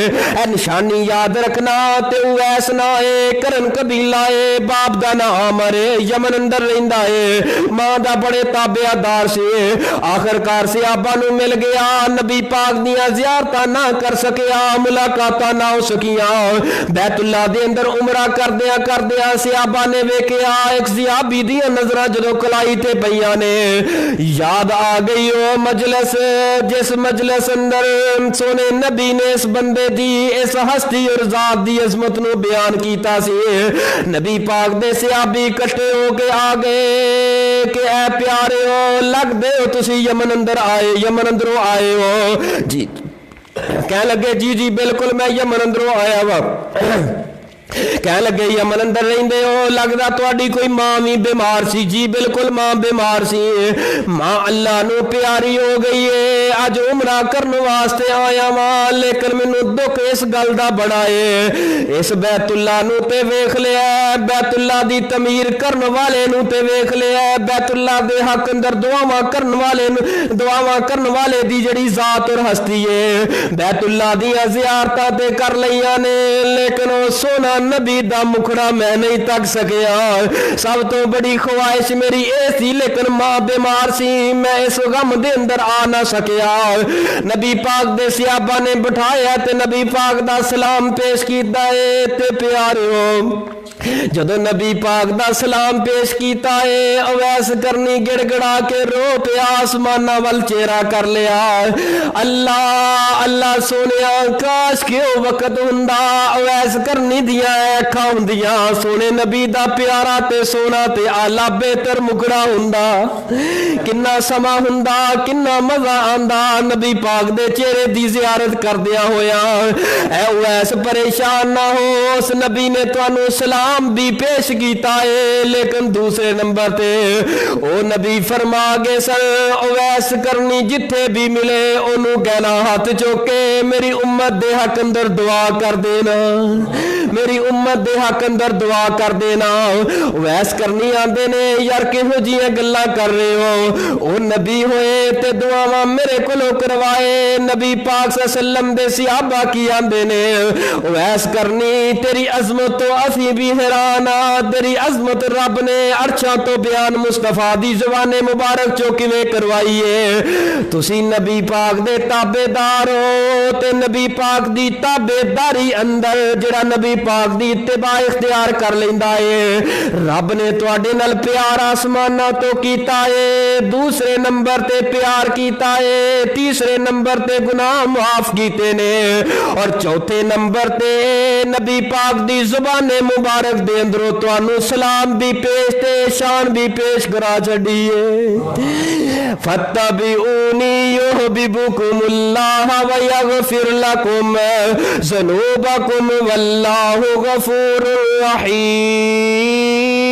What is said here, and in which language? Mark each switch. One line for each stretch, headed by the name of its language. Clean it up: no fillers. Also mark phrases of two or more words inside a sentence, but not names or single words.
Punjabi: اے نشانی یاد رکھنا تے اویس نہ ہے, کرن قبیلہ ہے, باپ دا نام ہے, یمن اندر رہندا ہے, ماں دا بڑے تابع دار سے. آخرکار صحابہ نو مل گیا, نبی پاک دیاں زیارتاں نہ کر سکیا, ملاقاتاں نہ ہو سکیاں. بیت اللہ دے اندر عمرہ کردیاں صحابہ نے ویکھیا ایک صحابی دیاں نظراں جدوں کلائی تے پیاں نے, یاد آ گئی او مجلس جس مجلس اندر سونے نبی نے اس بندے دی اس ہستی اور ذات دی عظمت نو بیان کیتا سی. نبی پاک دے صحابی اکٹھے ہو کے آ گئے کہ اے پیارے ہو لگ دے ہو تسی یمن اندر آئے, یمن اندروں آئے ہو جی. کہنے لگے جی جی بالکل میں یمن اندروں آیا وا. کہنے لگے یمن اندر رہندے ہو, لگدا تہاڈی کوئی ماں بھی بیمار سی. جی بالکل ماں بیمار سی, ماں اللہ نو پیاری ہو گئی ہے. اج عمرہ کرن واسطے آیا وا لیکن مینوں دکھ اس گل دا بڑا ہے, اس بیت اللہ نو تے ویکھ لیا, بیت اللہ دی تعمیر کرن والے نو تے ویکھ لیا, بیت اللہ دے حق اندر دعاواں کرن والے نو, دعاواں کرن والے دی جڑی ذات اور ہستی ہے, بیت اللہ دیاں زیارتاں تے کر لیاں نے, لیکن او سونا نبی دا مکھڑا میں نہیں تک سکیا. سب تو بڑی خواہش میری اے سی لیکن ماں بیمار سی, میں اس غم دے اندر آ نہ سکیا. نبی پاک دے صحابہ نے بٹھایا تے نبی پاک دا سلام پیش کیتا ہے. تے پیاریو جدو نبی پاک دا سلام پیش کیتا ہے اویس کرنی گڑ گڑا کے رو پیا, آسمانہ وال چہرہ کر لیا. اللہ اللہ سونیا کاش کہ او وقت ہوندا اویس کرنی دیاں اکھاں ہوندیاں سونے نبی دا پیارا تے سونا تے آلہ بہتر مکڑا ہوندا, کنا سما ہوندا, کنا مزہ آندا نبی پاک دے چہرے دی زیارت کردیاں ہویا. اے اویس پریشان نہ ہو, اس نبی نے تانوں سلام بھی پیش کیتا ہے, لیکن دوسرے نمبر تے او نبی فرما گے سر اویس کرنی جتھے بھی ملے انہوں کہنا ہاتھ چوکے میری امت دے حق اندر دعا کر دینا, میری امت دے حق اندر دعا کر دینا. اویس کرنی آندے نے یار کہو جیاں گلاں کر رہے ہو, او نبی ہوئے تے دعاواں میرے کولوں کروائے. نبی پاک
Arabic: صلی اللہ علیہ وسلم
Punjabi: دے صحابہ کی آندے نے اویس کرنی تیری عظمت تو اسی بھی حیران آ, تیری عظمت رب نے عرشاں تو بیان مصطفیٰ دی زبان مبارک چو کیویں کروائی ہے. تسی نبی پاک دے تابع دار ہو تے نبی پاک دی تابع داری اندر جڑا نبی پاک دی اتباع اختیار کر لیندا ہے رب نے تواڈے نال پیار آسماناں تو کیتا ہے, دوسرے نمبر تے پیار کیتا ہے, تیسرے نمبر تے گناہ معاف کیتے نے, اور چوتھے نمبر تے نبی پاک دی زبان مبارک دے اندروں تانوں سلام بھی پیش تے شان بھی پیش کرا چھڈی ہے.
Arabic: فتبعونی یحببکم اللہ ویغفر لکم ذنوبکم واللہ غفور رحیم.